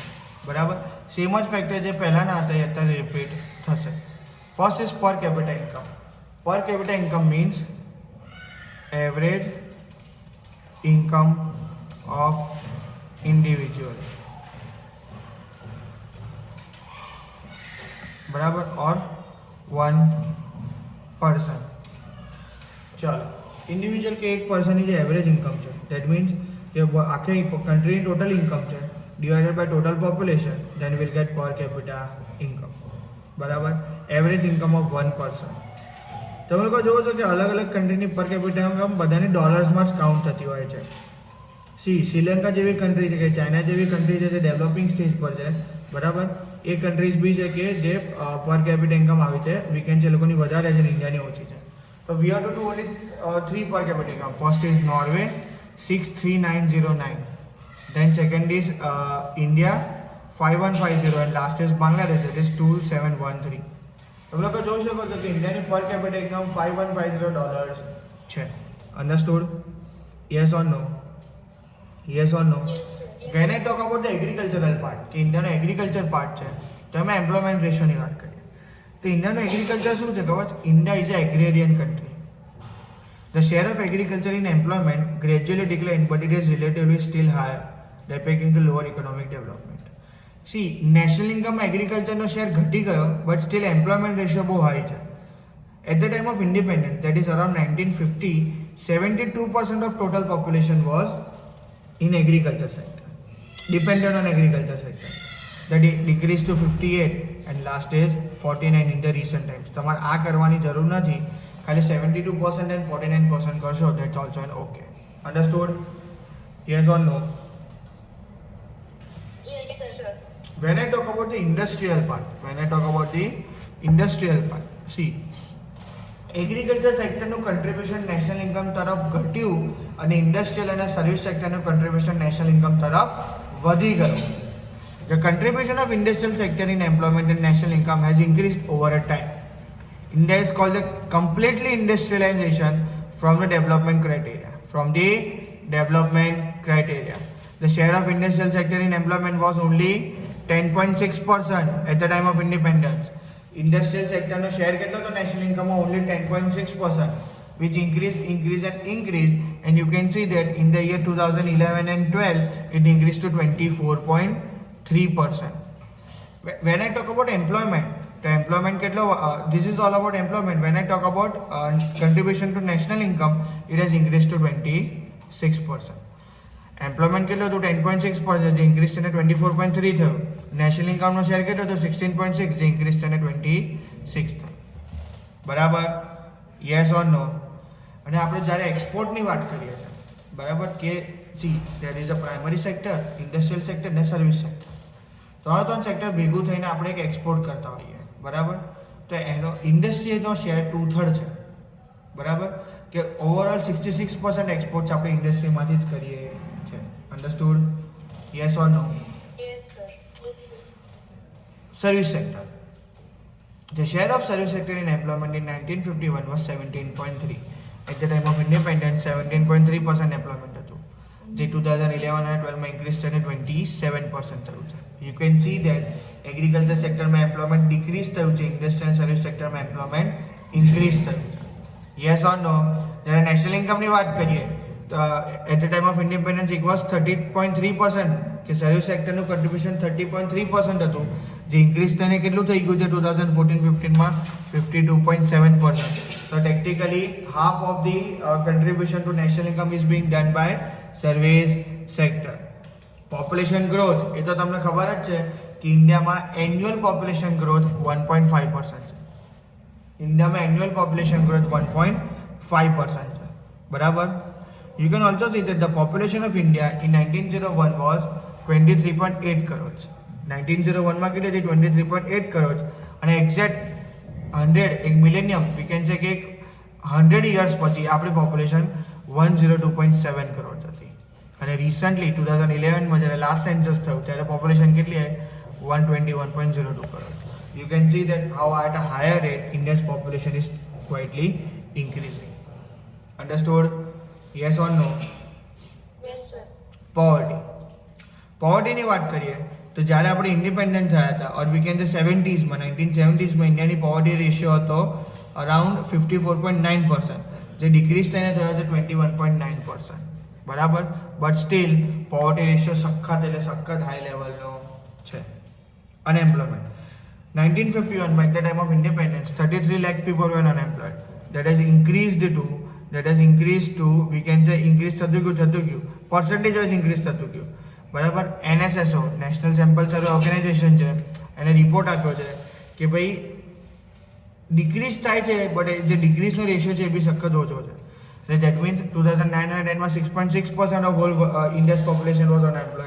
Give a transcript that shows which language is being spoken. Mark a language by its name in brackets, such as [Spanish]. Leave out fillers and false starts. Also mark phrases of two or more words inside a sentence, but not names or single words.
[Gujarati] બરાબર, સેમ જ ફેક્ટર જે પહેલાંના હતા એ અત્યારે રિપીટ થશે. [English] First is per capita income. Per capita income means average income of individual, બરાબર, or one person. चलो, इंडिविजुअल [Hindi] के एक [English] पर्सन [Hindi] की जो [English] average income है that means कि आखे country total income है divided by total population, then will get per capita income. बराबर, average income of one person. [Gujarati] તમે લોકો જોવો છો કે અલગ અલગ કન્ટ્રીની [English] per capita income [Gujarati] બધાની ડોલર્સમાં જ કાઉન્ટ થતી હોય છે. શ્રીલંકા જેવી કન્ટ્રી છે કે ચાઇના જેવી કન્ટ્રી છે જે [English] developing stage [Gujarati] પર છે, બરાબર, એ કન્ટ્રીઝ બી છે કે જે [English] per capita income [Gujarati] આવી છે વીકેન્ડ છે લોકોની વધારે છે ને ઇન્ડિયાની ઓછી છે. [English] તો we are to do only 3 per capita income. First is Norway 63909, then second is India 5150 and last is Bangladesh that is 2713. [Gujarati] તમે લોકો જોઈ શકો છો કે ઇન્ડિયાની [English] per capita income [Gujarati] $5150 છે. [English] Understood? Yes or no? Yes or no? When I talk about the agricultural part, [Gujarati] કે ઇન્ડિયાનો [English] agriculture part [Gujarati] છે, તો અમે એમ્પ્લોયમેન્ટ રેશિયોની વાત કરીએ તો ઇન્ડિયાનો એગ્રીકલ્ચર શું છે ખબર છે? [English] India is a agrarian country. The share of agriculture in employment gradually declined, but it is relatively still higher, depicting the lower economic development. See, national income [Gujarati] માં એગ્રીકલ્ચરનો શેર ઘટી ગયો, [English] but still employment ratio [Gujarati] બહુ હાઈ છે. [English] At the time of independence, that is around 1950, 72% of total population was in agriculture sector, dependent on agriculture sector. That decreased to 58 and last is 49 in the recent times. [Gujarati] તમારે આ કરવાની જરૂર નથી, ખાલી 72% and 49% કરશો, [English] that's also an okay. Understood? Yes or no? Yes, sir. When I talk about the industrial part, see, [Gujarati] એગ્રીકલ્ચર સેક્ટરનું [English] contribution national income [Gujarati] તરફ ઘટ્યું અને ઇન્ડસ્ટ્રીયલ અને સર્વિસ સેક્ટરનું [English] contribution national income [Gujarati] તરફ વધી ગયું. [English] The contribution of industrial sector in employment and national income has increased over a time. India is called the completely industrialization from the development criteria. The share of industrial sector in employment was only 10.6% at the time of independence. Industrial sector no share [Gujarati] કેટલો તો [English] national income only 10.6%, which increased and you can see that in the year 2011 and 12 it increased to 24.3%. When I talk about employment, the employment કેટલો this is all about employment. When I talk about contribution to national income, it has increased to 26%. [Gujarati] એમ્પ્લોયમેન્ટ કેટલો હતું? 10.6%, જે ઇન્ક્રીઝ થઈને 24.3 થયું. નેશનલ ઇન્કમનો શેર કેટલો હતો? 16.6, જે ઇન્ક્રીઝ થઈને 26 થયું. [English] બરાબર? yes or no? [Gujarati] અને આપણે જ્યારે એક્સપોર્ટની વાત કરીએ છીએ, બરાબર, કે [English] see there is a primary sector, industrial sector [Gujarati] ને [English] service sector. [Gujarati] ત્રણ સેક્ટર ભેગું થઈને આપણે એક એક્સપોર્ટ કરતા હોઈએ, બરાબર. તો એનો ઇન્ડસ્ટ્રીનો શેર 2/3 છે, બરાબર, કે ઓવરઓલ 66% એક્સપોર્ટ્સ આપણે ઇન્ડસ્ટ્રીમાંથી જ કરીએ છે. [English] Understood? Yes or no? Yes, sir. Service sector. The share of service sector in employment in 1951 was 17.3. At the time of independence, 17.3% employment [Gujarati] હતું, જે 2011 અને 12 માં ઇન્ક્રીઝ થઈને 27% થયું છે. [English] You can see that [Gujarati] એગ્રીકલ્ચર સેક્ટરમાં એમ્પ્લોયમેન્ટ ડિક્રીઝ થયું છે, ઇન્ડસ્ટ્રી અને સર્વિસ સેક્ટરમાં એમ્પ્લોયમેન્ટ ઇન્ક્રીઝ થયું છે. [English] yes or no? [Gujarati] જ્યારે નેશનલ ઇન્કમની વાત કરીએ તો [English] at the time of independence it was 30.3%, [Gujarati] કે સર્વિસ સેક્ટરનું કન્ટ્રીબ્યુશન 30.3% હતું, જે ઇન્ક્રીઝ થઈને કેટલું થઈ ગયું છે 2014-15માં 52.7%. [English] so technically half of the contribution to national income is being done by service sector. [Gujarati] પોપ્યુલેશન ગ્રોથ, એ તો તમને ખબર જ છે કે ઇન્ડિયામાં [English] annual population growth [Gujarati] 1.5% છે. ઇન્ડિયામાં [English] annual population growth [Gujarati] 1.5% છે, બરાબર. [English] You can also see that the population of India in 1901 was 23.8 crores. [Gujarati] 1901 માં કેટલી હતી? 23.8 crores. અને એક્ઝેક્ટ 100 એક મિલેનિયમ [English] we can say [Gujarati] કે 100 years પછી આપણી પોપ્યુલેશન 102.7 crores હતી. અને રિસન્ટલી 2011માં જ્યારે લાસ્ટ સેન્સસ થયું ત્યારે પોપ્યુલેશન કેટલી આવી? 121.02 crores. [English] you can see that how at a higher rate India's population is quietly increasing. Understood? Yes or no? Yes, sir. Poverty. [Gujarati] પોવર્ટીની વાત કરીએ તો જ્યારે આપણે ઇન્ડિપેન્ડન્ટ થયા હતા [English] or we can say [Gujarati] 70s માં 1970sમાં ઇન્ડિયાની પોવર્ટી રેશિયો હતો અરાઉન્ડ 54.9%, જે ડિક્રીઝ થઈને થયો છે 21.9%. બરાબર, [English] but still poverty ratio [Gujarati] સખત એટલે સખત હાઈ લેવલનો છે. [English] અનએમ્પ્લોયમેન્ટ 1951માં at the time of independence 33 lakh people were unemployed. That has increased to we can say increase [Gujarati] થતું ગયું [English] percentage wise increase [Gujarati] થતું ગયું. [English] બરાબર. [Gujarati] NSSO નેશનલ સેમ્પલ સર્વે ઓર્ગેનાઇઝેશન છે, એને રિપોર્ટ આપ્યો છે કે ભાઈ ડિક્રીઝ થાય છે બટ જે ડિક્રીઝનો રેશિયો છે એ બી સખત ઓછો છે. [English] એટલે that means 2009-10માં 6.6% of whole India's population was unemployed.